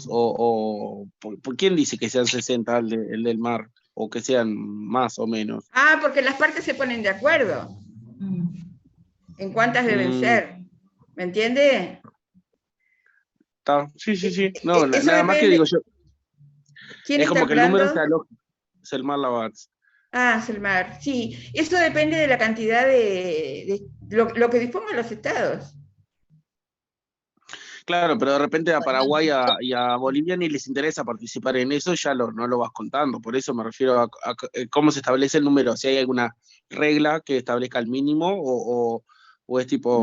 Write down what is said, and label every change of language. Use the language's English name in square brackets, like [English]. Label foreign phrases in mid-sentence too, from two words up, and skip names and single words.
[Spanish] ¿Por quién dice que sean 60 el del mar? ¿O que sean más o menos? Porque las partes se ponen de acuerdo en cuántas deben ser. ¿Me entiende? Sí. No, Eso nada más que depende. digo yo. ¿Quién Es está como que el número hablando? sea lógico. Selmar Lavatz. Selmar, sí. Eso depende de la cantidad de lo que dispongan los estados. Claro, pero de repente a Paraguay y a Bolivia ni les interesa participar en eso, ya no lo vas contando. Por eso me refiero a cómo se establece el número, si hay alguna regla que establezca el mínimo o es tipo,